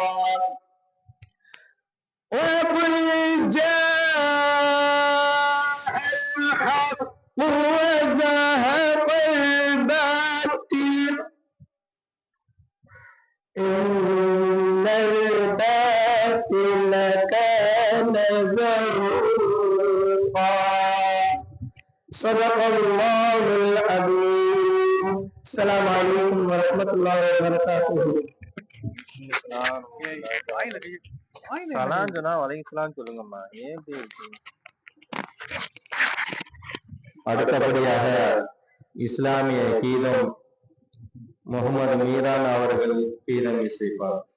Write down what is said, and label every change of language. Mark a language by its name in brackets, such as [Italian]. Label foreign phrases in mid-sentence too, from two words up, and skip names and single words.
[Arabic] وقل جاء الحق وزهق الباطل إن الباطل كان زهوقا. صدق الله العظيم. السلام عليكم ورحمة الله وبركاته. [Tamil] சொல்லுங்கம்மா. அடுத்தபடியாக இஸ்லாமிய கீதம் முகமது மீரான் அவர்கள் கீதம் இசைப்பார்.